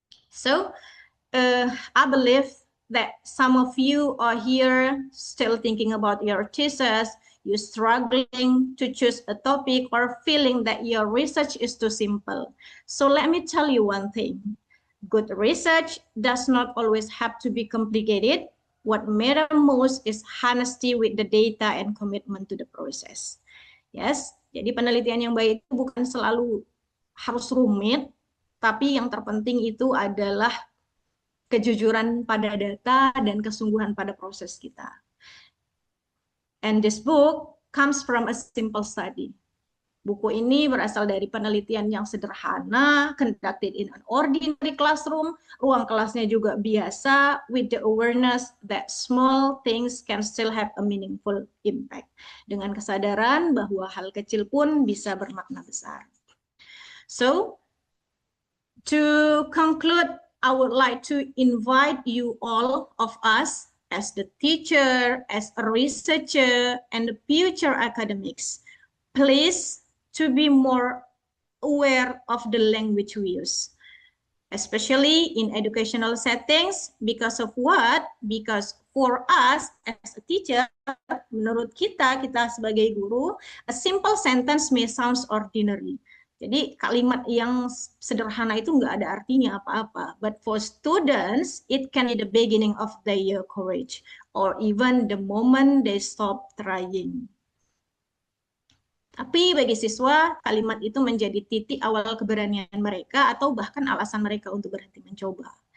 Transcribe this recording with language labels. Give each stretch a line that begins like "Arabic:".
English: So, I believe that some of you are here still thinking about your thesis, you're struggling to choose a topic or feeling that your research is too simple. So let me tell you one thing. Good research does not always have to be complicated. What matters most is honesty with the data and commitment to the process.
Indonesian: Yes, jadi penelitian yang baik itu bukan selalu harus rumit, tapi yang terpenting itu adalah kejujuran pada data dan kesungguhan pada proses kita.
English: And this book comes from a simple study.
Indonesian: Buku ini berasal dari penelitian yang sederhana,
English: conducted in an ordinary classroom,
Indonesian: ruang kelasnya juga biasa,
English: with the awareness that small things can still have a meaningful impact.
Indonesian: Dengan kesadaran bahwa hal kecil pun bisa bermakna besar.
English: So, to conclude, I would like to invite you all of us as the teacher, as a researcher, and the future academics, please to be more aware of the language we use. especially in educational settings. Because of what? Because for us as a teacher,
Indonesian: menurut kita sebagai guru,
English: a simple sentence may sound ordinary.
Indonesian: Jadi kalimat yang sederhana itu nggak ada artinya apa-apa.
English: But for students, it can be the beginning of their courage, or even the moment they stop trying.
Indonesian: Tapi bagi siswa, kalimat itu menjadi titik awal keberanian mereka atau bahkan alasan mereka untuk berhenti mencoba.